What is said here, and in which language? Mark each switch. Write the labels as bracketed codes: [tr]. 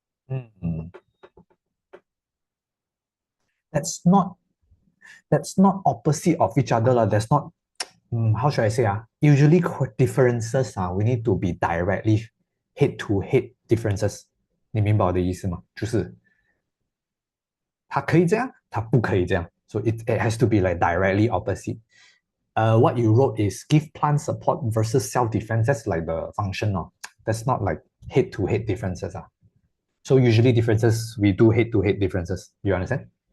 [en] Mm. That's not opposite of each other. That's not, how should I say? Usually differences, we need to be directly head-to-head differences. [zh] 你明白我的意思吗？就是它可以这样，它不可以这样。 [en] So it has to be like directly opposite. What you wrote is give plant support versus self-defense. That's like the function. That's not like head-to-head differences. So usually differences, we do head-to-head differences. You understand?